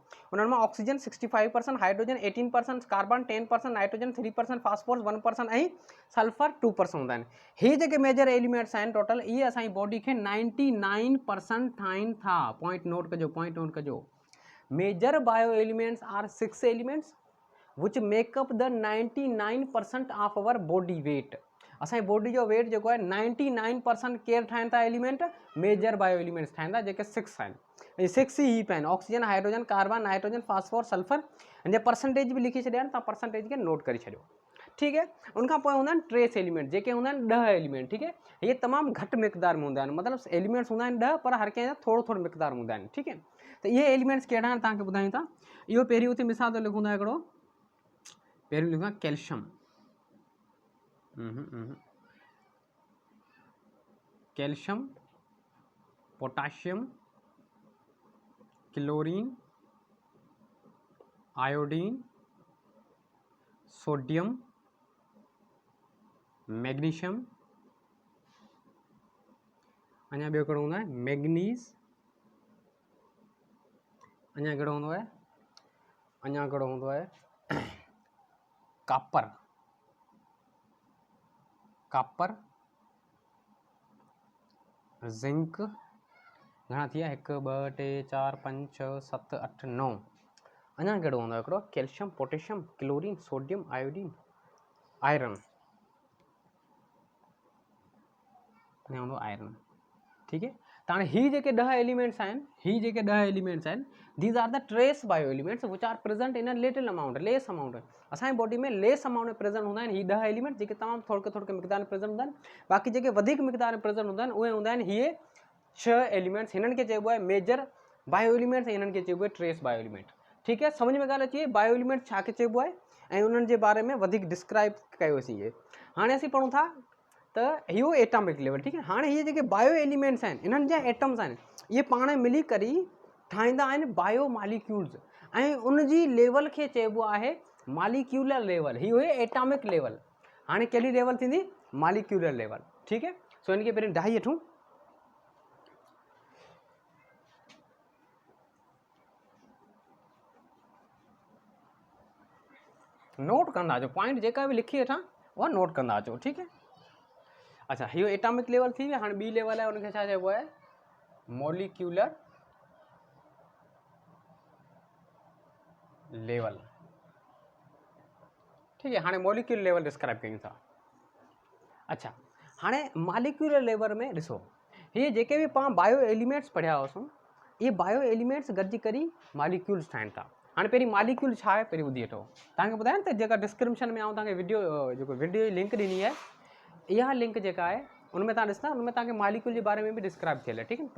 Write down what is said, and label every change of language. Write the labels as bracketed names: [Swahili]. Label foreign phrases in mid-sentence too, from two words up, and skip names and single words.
[Sindhi] उन्हनि मां ऑक्सीजन 65%, हाइड्रोजन 18%, कार्बन 10%, नाइट्रोजन 3%, फास्फोरस 1% ऐं सल्फर 2% हूंदा आहिनि। ही जेके [English] major elements [Sindhi] आहिनि टोटल, इहे असांजी बॉडी खे 99% ठाहिनि था। [English] point note [Sindhi] कजो, [English] point note [Sindhi] कजो। [English] major bio elements are 6 elements which make up the 99% of our body weight। [Sindhi] असांजी बॉडी जो वेट जेको आहे 99% केयर ठाहिनि था एलिमेंट? [English] major bio elements [Sindhi] ठाहिनि था, जेके 6 आहिनि। 6 ई हीप आहिनि, ऑक्सीजन, हाइड्रोजन, कार्बन, नाइट्रोजन, फास्फोरस, सल्फर। जे परसेंटेज बि लिखी छॾिया आहिनि, तव्हां परसेंटेज खे नोट करे छॾियो। ठीकु है, उनखां पोइ हूंदा आहिनि [English] trace element, [Sindhi] जेके हूंदा आहिनि 10 एलिमेंट। ठीकु है, ये तमामु घटि मिक़दार में हूंदा आहिनि, मतिलबु एलिमेंट्स हूंदा आहिनि 10, पर हर कंहिं जा थोरो थोरो मिक़दार हूंदा आहिनि। ठीकु है, त इहे एलिमेंट्स कहिड़ा आहिनि तव्हांखे ॿुधायूं था। इहो पहिरियों उते मिसाल तो लिखूं था हिकिड़ो, पहिरियों लिखूं कैल्शियम। कैल्शियम, पोटाशियम, क्लोरीन, आयोडीन, सोडियम, मैग्नीशियम। अञा ॿियो कहिड़ो हूंदो आहे? मैग्नीज़। अञा कहिड़ो हूंदो आहे? अञा कहिड़ो हूंदो आहे? कापर। कापर, जिंक। घणा थी विया? 1 2 3 4 5 6 7 8 9। अञा कहिड़ो हूंदो आहे हिकिड़ो? कैल्शियम, पोटेशियम, क्लोरीन, सोडियम, आयोडीन, आयरन। अञा हूंदो आयरन। [Urdu] ٹھیک ہے, [Sindhi] त हाणे ही जेके 10 एलिमेंट्स आहिनि, ही जेके 10 एलिमेंट्स आहिनि, [English] These are the trace bio elements which are present in a little amount, less amount. [Sindhi] असांजी बॉडी में [English] less amount [Sindhi] में प्रेजेंट हूंदा आहिनि ही 10 एलिमेंट, जेके तमामु थोरे थोरे मिक़दार में प्रेजेंट हूंदा आहिनि। बाक़ी जेके वधीक मिक़दार में प्रेजेंट हूंदा आहिनि उहे हूंदा आहिनि हीअ 6 एलिमेंट्स। हिननि खे चइबो आहे [English] major bio elements, [Sindhi] हिननि खे चइबो आहे [English] trace bio element. [Urdu] ٹھیک ہے، سمجھ میں [Sindhi] ॻाल्हि अची वई? बायो एलिमेंट छा खे चइबो आहे ऐं उन्हनि जे बारे में वधीक डिस्क्राइब कयोसीं। इहे हाणे असीं पढ़ूं था त इहो [English] atomic level. [Urdu] ٹھیک ہے, [Sindhi] हाणे इहे जेके [English] bio elements [Sindhi] आहिनि, इन्हनि जा एटम्स आहिनि, इहे पाण मिली करे ठाहींदा आहिनि [English] bio molecules, [Sindhi] ऐं उनजी लेवल खे चइबो आहे [English] molecular level. [Sindhi] ही हुई [English] atomic level. [Sindhi] हाणे कहिड़ी लेवल थींदी? [English] molecular level. [Urdu] ٹھیک ہے, [Sindhi] सो इनखे पहिरीं ढाई वठूं। नोट कंदा अचो, पॉइंट जेका बि लिखी वठां उहा नोट कंदा अचो। [Urdu] ٹھیک ہے، اچھا, [Sindhi] इहो [English] atomic level [Sindhi] थी वियो। हाणे ॿी लेवल आहे, उनखे छा चइबो आहे? [English] molecular level, [Urdu] ٹھیک ہے. [Sindhi] हाणे [English] molecular level [Sindhi] डिस्क्राइब कयूं था। अच्छा, हाणे [English] molecular level [Sindhi] में ॾिसो, ये जेके भी पाण [English] bio elements [Sindhi] पढ़िया हुआसीं, ये [English] bio elements [Sindhi] गॾिजी करी मॉलिक्यूल्स ठाहिनि था। हाणे पहिरीं मॉलिक्यूल छा आहे पहिरीं ॿुधी वठो। तव्हांखे ॿुधायां न त जेका डिस्क्रिप्शन में आउं तव्हांखे वीडियो जेको वीडियो जी लिंक ॾिनी आहे, इहा लिंक जेका आहे उनमें तव्हां ॾिसंदा, उनमें तव्हांखे मॉलिक्यूल जे बारे में बि डिस्क्राइब थियल आहे, ठीकु आहे।